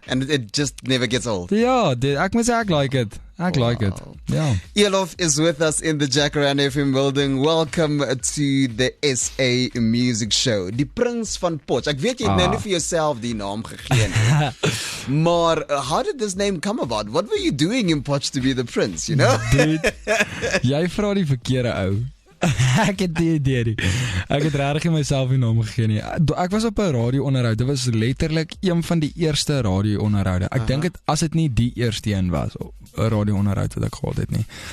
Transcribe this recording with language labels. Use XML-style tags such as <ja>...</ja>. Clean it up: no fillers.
<en>And it just never gets old.</en> <af>Ja, ek moet sê ek like it. Ek like it. Ja.</af> <en>Elof is with us in the Jacaranda FM building. Welcome to the SA Music Show.</en> <af>Die Prins van Potch. Ek weet jy het nou nie vir jouself die naam gegee nie.</af> <en>Maar how did this name come about? What were you doing in Potch to be the prince, you know?</en> <af>Dude, jy vra die verkeerde ou. Ek het die idee nie. Ek het regtig myself die naam gegee nie. Ek was op 'n radio-onderhoud. Dit was letterlik een van die eerste radio-onderhoude. Ek dink dit as dit nie die eerste een was, 'n radio-onderhoud wat ek gehad het nie.</af>